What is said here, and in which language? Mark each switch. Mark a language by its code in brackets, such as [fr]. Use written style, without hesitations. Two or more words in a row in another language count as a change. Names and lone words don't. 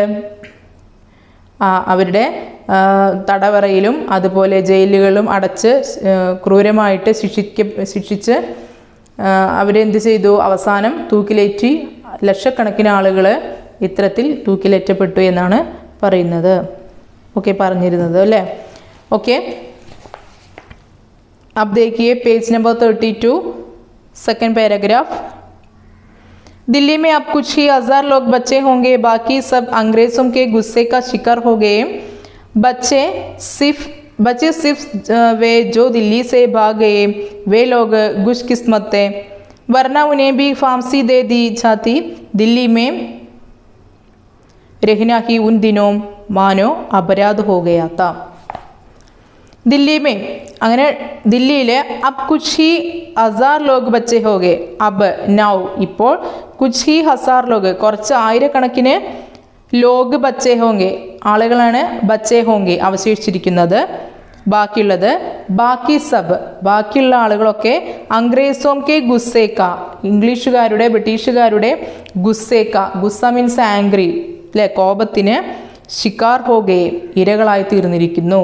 [ml] അവരുടെ തടവറയിലും അതുപോലെ ജയിലുകളും അടച്ച് ക്രൂരമായിട്ട് ശിക്ഷിച്ച് അവരെന്ത് ചെയ്തു? അവസാനം തൂക്കിലേറ്റി ലക്ഷക്കണക്കിന് ആളുകൾ ഇത്തരത്തിൽ തൂക്കിലേറ്റപ്പെട്ടു എന്നാണ് പറയുന്നത്. ഓക്കെ, പറഞ്ഞിരുന്നത് അല്ലേ? [hi] ओके, अब देखिए [en] page number 32, second paragraph. [hi] दिल्ली में अब कुछ ही 1000 लोग बचे होंगे, बाकी सब अंग्रेज़ों के गुस्से का शिकार हो गए। बचे सिर्फ वे जो दिल्ली से भाग गए, वे लोग खुशकिस्मत थे, वरना उन्हें भी फांसी दे दी जाती। दिल्ली में रहना ही उन दिनों मानो अपराध हो गया था। दिल्ली में [ml] അങ്ങനെ ദില്ലിയിൽ [hi] अब कुछ ही 1000 लोग बचे होंगे. [ml] അബ് നൗ ഇപ്പോൾ [hi] कुछ ही 1000 लोग [ml] കുറച്ച് ആയിരക്കണക്കിന് [hi] लोग बचे होंगे [ml] ആളുകളാണ് [hi] बचे होंगे [ml] അവശേഷിച്ചിരിക്കുന്നത്. ബാക്കിയുള്ളത് ബാക്കി സബ് ബാക്കിയുള്ള ആളുകളൊക്കെ [hi] अंग्रेज़ों के गुस्से का [ml] ഇംഗ്ലീഷുകാരുടെ ബ്രിട്ടീഷുകാരുടെ ഗുസ്സ [en] means angry [ml] അല്ലെ, കോപത്തിന് [hi] शिकार होंगे [ml] ഇരകളായി തീർന്നിരിക്കുന്നു.